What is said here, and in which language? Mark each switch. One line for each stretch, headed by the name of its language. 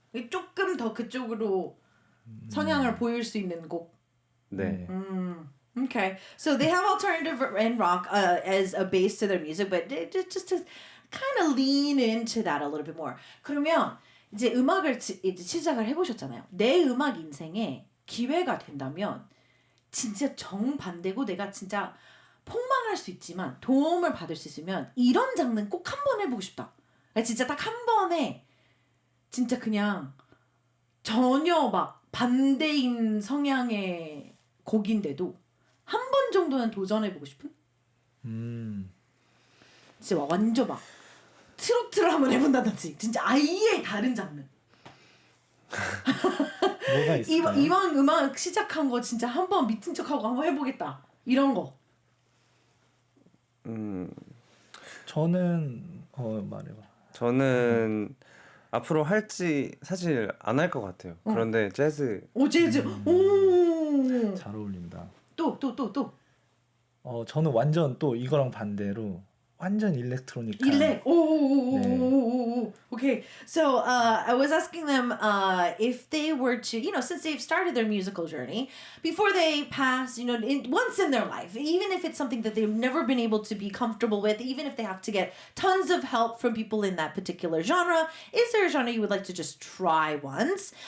Korean: 조금 더 그쪽으로 성향을 보일 수 있는 곡. 네.
English: Okay, so they have alternative and rock as a base to their music, but just to kind of lean into that a little bit more.
Korean: 그러면 이제 음악을 이제 시작을 해보셨잖아요. 내 음악 인생에 기회가 된다면 진짜 정반대고 내가 진짜 폭망할 수 있지만 도움을 받을 수 있으면 이런 장르는 꼭 한 번 해보고 싶다. 진짜 딱 한 번에 진짜 그냥 전혀 막 반대인 성향의 곡인데도 한 번 정도는 도전해보고 싶은? 진짜 막 완전 막 트로트를 한번 해본다든지 진짜 아예 다른 장르. 뭐가 있을까요? 이왕 음악 시작한 거 진짜 한번 미친 척하고 한번 해보겠다 이런 거. 저는 말해봐. 저는 앞으로 할지 사실 안 할 것 같아요. 그런데 재즈. 오 재즈. 오. 잘 어울린다. 또. 저는 완전 또 이거랑 반대로 완전 일렉트로닉. 일렉. 오. 네.
English: Okay, so I was asking them if they were to, since they've started their musical journey, before they pass, once in their life, even if it's something that they've never been able to be comfortable with, even if they have to get tons of help from people in that particular genre, is there a genre you would like to just try once?